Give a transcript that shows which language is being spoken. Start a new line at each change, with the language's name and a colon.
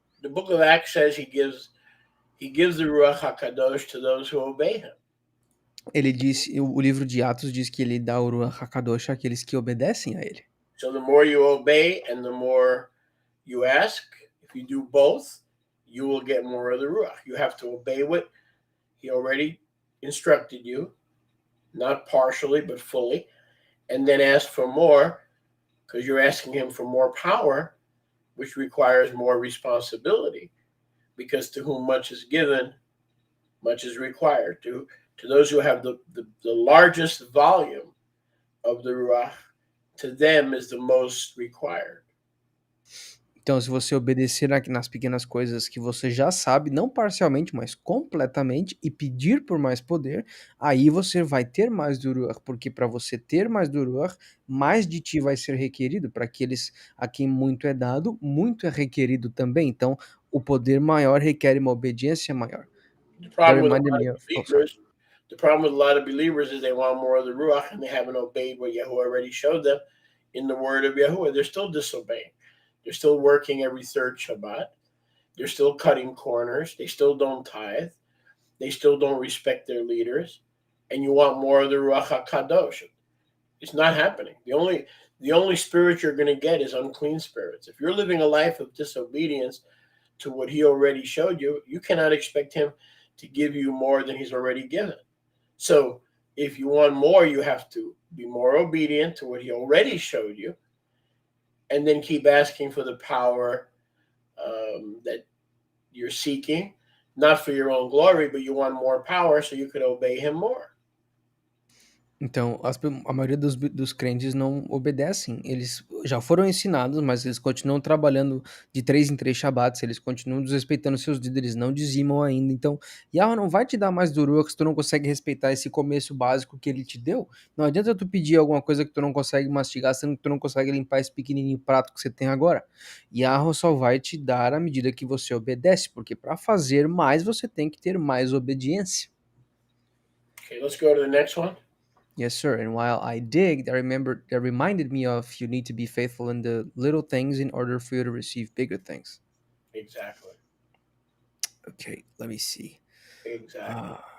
English: The book of Acts says he gives the Ruach HaKadosh to those who obey him.
Portuguese: O livro de Atos diz que ele dá o Ruach HaKadosh àqueles que obedecem a ele.
English: So the more you obey and the more you ask, if you do both, you will get more of the Ruach. You have to obey what he already instructed you, not partially, but fully, and then ask for more because you're asking him for more power, which requires more responsibility, because to whom much is given, much is required. To those who have the largest volume of the Ruach, to them is the most required.
Portuguese: Então, se você obedecer nas pequenas coisas que você já sabe, não parcialmente, mas completamente, e pedir por mais poder, aí você vai ter mais do Ruach, porque para você ter mais do Ruach, mais de ti vai ser requerido. Para aqueles a quem muito é dado, muito é requerido também. Então, o poder maior requer uma obediência maior.
English: The That problem with a reminded lot me of of. Oh, sorry. believers, the problem with a lot of believers is they want more of the Ruach and they haven't obeyed what Yahuwah already showed them in the word of Yahuwah. They're still disobeying. They're still working every third Shabbat. They're still cutting corners. They still don't tithe. They still don't respect their leaders. And you want more of the Ruach HaKadosh. It's not happening. The only spirit you're going to get is unclean spirits. If you're living a life of disobedience to what he already showed you, you cannot expect him to give you more than he's already given. So if you want more, you have to be more obedient to what he already showed you, and then keep asking for the power that you're seeking, not for your own glory, but you want more power so you could obey him more.
Portuguese: Então, a maioria dos crentes não obedecem. Eles já foram ensinados, mas eles continuam trabalhando de 3 em 3 Shabbats, eles continuam desrespeitando seus líderes, não dizimam ainda. Então, Yahweh não vai te dar mais do Ruach se tu não consegue respeitar esse começo básico que ele te deu. Não adianta tu pedir alguma coisa que tu não consegue mastigar, sendo que tu não consegue limpar esse pequenininho prato que você tem agora. Yahweh só vai te dar à medida que você obedece, porque para fazer mais, você tem que ter mais obediência.
English: Okay, let's go to the next one. Yes, sir. And while I dig, that reminded me of you need to be faithful in the little things in order for you to receive bigger things. Exactly. Okay, let me see. Exactly.